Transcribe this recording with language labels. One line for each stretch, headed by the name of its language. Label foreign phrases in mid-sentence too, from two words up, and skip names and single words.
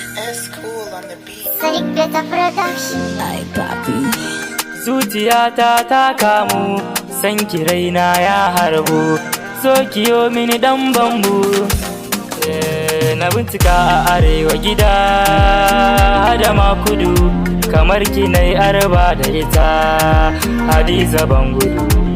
English: S Cool on the beat. Sadiq Beta Production.
Hausa: Ai, papi. Zuciyata ta kamu, san ki raina ya harbu. So ki yo mini dan bambu. Eh, na bincika a arewa gida, hada ma kudu. Kamar ki nai arba da ita, Hadiza Bangudu.